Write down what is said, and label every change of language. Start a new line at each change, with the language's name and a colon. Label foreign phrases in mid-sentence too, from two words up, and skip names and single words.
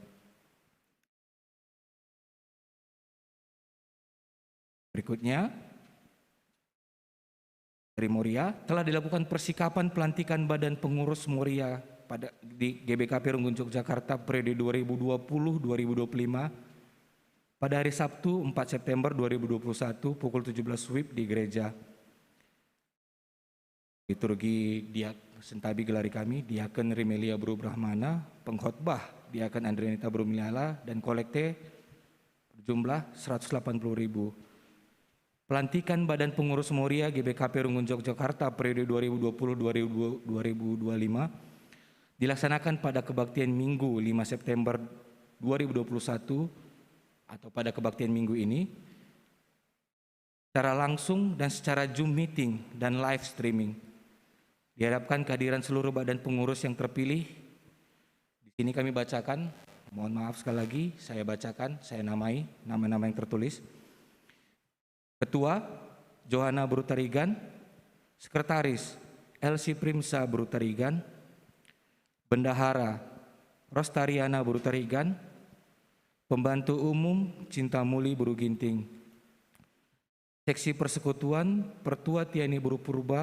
Indonesian: Berikutnya dari Moria telah dilakukan persikapan pelantikan badan pengurus Moria di GBKP Runggun Yogyakarta periode 2020-2025 pada hari Sabtu 4 September 2021 pukul 17 WIB di gereja. Liturgi Sentabi gelari kami, Diaken Rimelia Bru Brahmana, pengkhotbah Diaken Andrianita Brumiala dan kolekte berjumlah 180.000. Pelantikan Badan Pengurus Moria GBKP Runggun Yogyakarta periode 2020-2025 dilaksanakan pada kebaktian Minggu 5 September 2021 atau pada kebaktian Minggu ini secara langsung dan secara Zoom meeting dan
English: live streaming.
Indonesian: Diharapkan kehadiran seluruh badan pengurus yang terpilih. Di sini kami bacakan, mohon maaf sekali lagi, saya bacakan, saya namai nama-nama yang tertulis. Ketua Johanna Brutarigan, Sekretaris Elsie Primsa Brutarigan, Bendahara Rostariana Brutarigan, Pembantu Umum Cintamuli Buruginting, Seksi Persekutuan Pertua Tiani Burupurba